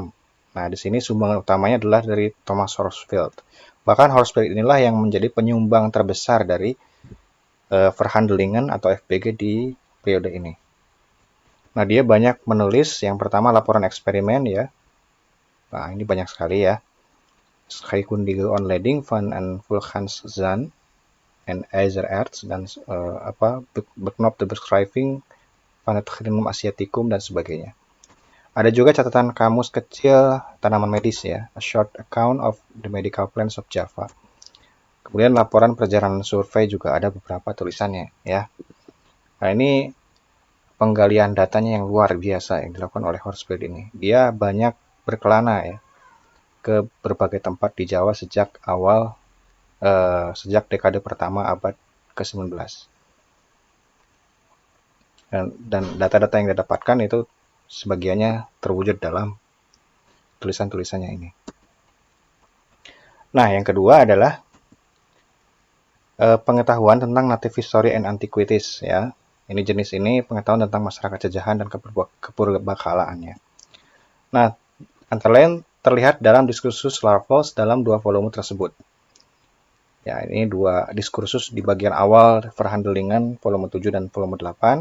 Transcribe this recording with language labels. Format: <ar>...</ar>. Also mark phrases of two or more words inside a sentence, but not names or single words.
<id>Nah, di sini sumbangan utamanya adalah dari Thomas Horsfield. Bahkan Horsfield inilah yang menjadi penyumbang terbesar dari Verhandelingen atau FBG di periode ini. Nah, dia banyak menulis yang pertama laporan eksperimen ya. Nah, ini banyak sekali ya. Scheikundige Onleding van en Vulkaanszaan en IJzererts dan Beknop de Beschrijving van het Genome Asiaticum dan sebagainya. Ada juga catatan kamus kecil tanaman medis ya, a short account of the medical plants of Java. Kemudian laporan perjalanan survei juga ada beberapa tulisannya ya. Nah, ini penggalian datanya yang luar biasa yang dilakukan oleh Horsfield ini. Dia banyak berkelana ya ke berbagai tempat di Jawa sejak dekade pertama abad ke-19. Dan data-data yang didapatkan itu sebagiannya terwujud dalam tulisan-tulisannya ini. Nah, yang kedua adalah pengetahuan tentang</id> <en>native history and antiquities</en> <id>ya. Ini jenis ini pengetahuan tentang masyarakat jajahan dan kepurbakalaannya. Nah, antara lain terlihat dalam diskursus Larvos dalam 2 volume tersebut. Ya, ini 2 diskursus di bagian awal Verhandelingen volume 7 dan volume 8.</id>